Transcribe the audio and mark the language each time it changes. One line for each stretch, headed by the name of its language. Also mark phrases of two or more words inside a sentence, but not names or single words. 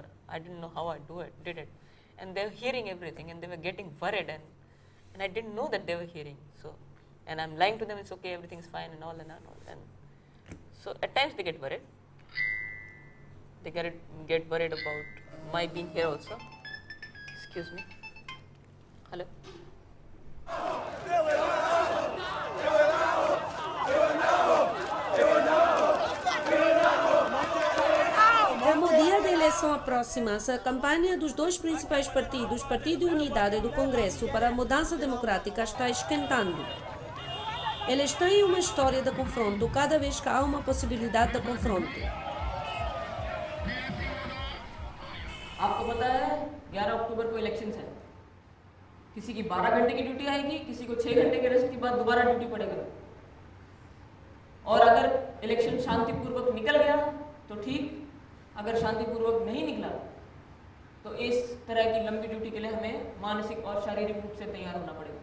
English: I didn't know how I did it, and they were hearing everything, and they were getting worried, and I didn't know that they were hearing. So, and I'm lying to them, it's okay, everything's fine, and all, and so at times they get worried. They get worried about my being here also. Excuse me. Hello.
Portuguese: Como o dia da eleição aproxima-se, a campanha dos dois principais partidos, Partido e Unidade e do Congresso, para a mudança democrática está esquentando. Eles têm uma história de confronto cada vez que há uma possibilidade de confronto.
Hindi: आपको पता है 11 अक्टूबर को इलेक्शंस है. किसी की 12 घंटे की ड्यूटी आएगी, किसी को 6 घंटे के रेस्ट के बाद दोबारा ड्यूटी पड़ेगा. और अगर इलेक्शन शांतिपूर्वक निकल गया तो ठीक, अगर शांतिपूर्वक नहीं निकला तो इस तरह की लंबी ड्यूटी के लिए हमें मानसिक और शारीरिक रूप से तैयार होना पड़ेगा.